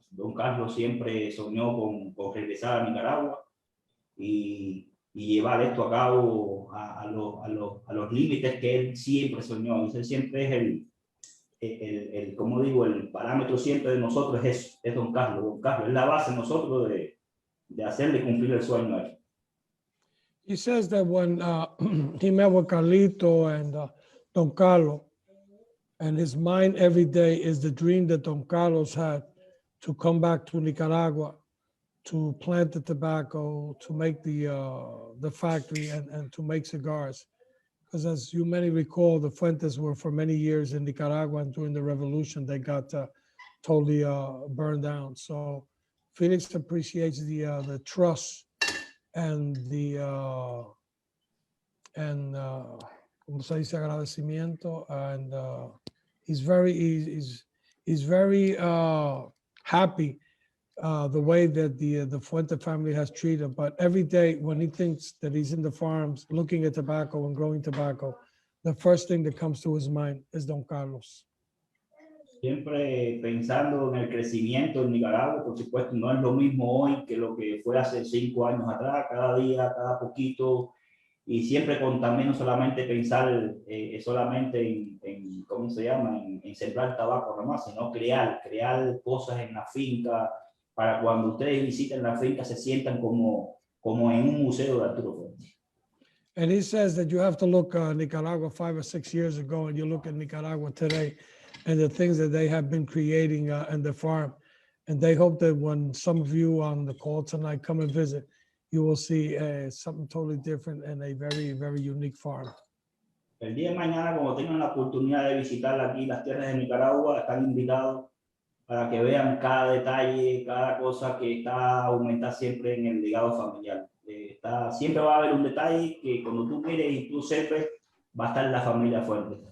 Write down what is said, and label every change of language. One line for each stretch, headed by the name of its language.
Spanish: Don Carlos siempre soñó con regresar a Nicaragua y llevar esto a cabo a los límites que él siempre soñó. Ese siempre es como digo, el parámetro siempre de nosotros es Don Carlos. Don Carlos es la base de nosotros de hacerle cumplir el sueño a él.
English: He says that when he met with Carlito and Don Carlos, and his mind every day is the dream that Don Carlos had to come back to Nicaragua, to plant the tobacco, to make the factory and to make cigars. Because as you many recall, the Fuentes were for many years in Nicaragua, and during the revolution, they got totally burned down. So Felix appreciates the trust and
Spanish: como se dice, agradecimiento,
English: and he's very happy the way that the Fuente family has treated. But every day when he thinks that he's in the farms looking at tobacco and growing tobacco, the first thing that comes to his mind is Don Carlos.
Spanish: Siempre pensando en el crecimiento en Nicaragua, por supuesto, no es lo mismo hoy que lo que fue hace 5 años atrás, cada día, cada poquito, y siempre con también no solamente pensar solamente en ¿cómo se llama?, en sembrar tabaco nomás, sino crear cosas en la finca, para cuando ustedes visiten la finca se sientan como en un museo de Arturo Fuente.
English: And he says that you have to look Nicaragua 5 or 6 years ago, and you look at Nicaragua today, and the things that they have been creating in the farm. And they hope that when some of you on the call tonight come and visit, you will see something totally different and a very, very unique farm.
Spanish: El día de mañana, cuando tengan la oportunidad de visitar aquí las tierras de Nicaragua, están invitados para que vean cada detalle, cada cosa que está aumentada siempre en el legado familiar. Siempre va a haber un detalle que cuando tú mires y tú observes, va a estar la familia Fuente.